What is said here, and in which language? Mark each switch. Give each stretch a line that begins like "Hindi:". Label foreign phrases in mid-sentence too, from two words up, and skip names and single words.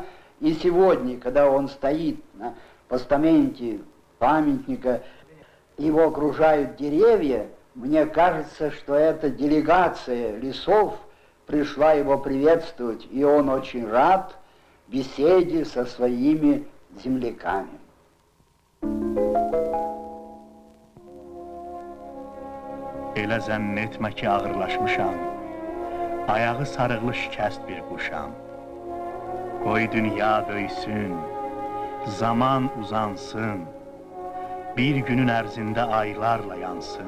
Russian: И сегодня, когда он стоит на постаменте памятника, его окружают деревья, мне кажется, что эта делегация лесов пришла его приветствовать, и он очень рад беседе со своими земляками.
Azerbaijani: Elə zənn etmə ki, ağırlaşmışam, ayağı sarıqlı şikəst bir quşam. Qoy dünya böysün, zaman uzansın, bir günün ərzində aylarla yansın.